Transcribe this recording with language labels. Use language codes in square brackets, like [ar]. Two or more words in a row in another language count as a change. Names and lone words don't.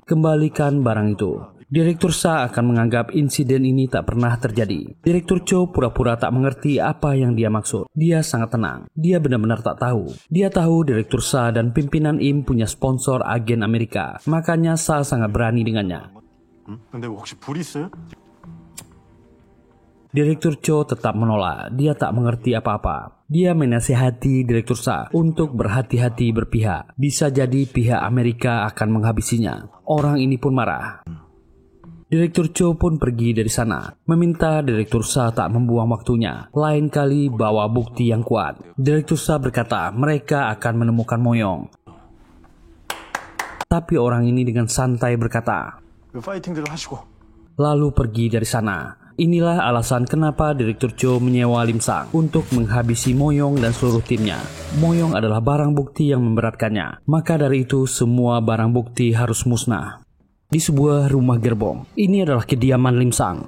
[id] Kembalikan barang itu. Direktur Sa akan menganggap insiden ini tak pernah terjadi. Direktur Cho pura-pura tak mengerti apa yang dia maksud. Dia sangat tenang. Dia benar-benar tak tahu. Dia tahu Direktur Sa dan pimpinan IM punya sponsor agen Amerika. Makanya Sa sangat berani dengannya. [ko] 근데 혹시 불 있어요? [id] Direktur Cho tetap menolak. Dia tak mengerti apa-apa. Dia menasihati Direktur Sa untuk berhati-hati berpihak. Bisa jadi pihak Amerika akan menghabisinya. Orang ini pun marah. Direktur Cho pun pergi dari sana, meminta Direktur Sa tak membuang waktunya. Lain kali bawa bukti yang kuat. Direktur Sa berkata mereka akan menemukan Moyong. Tapi orang ini dengan santai berkata, [ko] 파이팅들을 하시고. [id] lalu pergi dari sana. Inilah alasan kenapa Direktur Cho menyewa Lim Sang untuk menghabisi Moyong dan seluruh timnya. Moyong adalah barang bukti yang memberatkannya. Maka dari itu semua barang bukti harus musnah. Di sebuah rumah gerbong, ini adalah kediaman Lim Sang.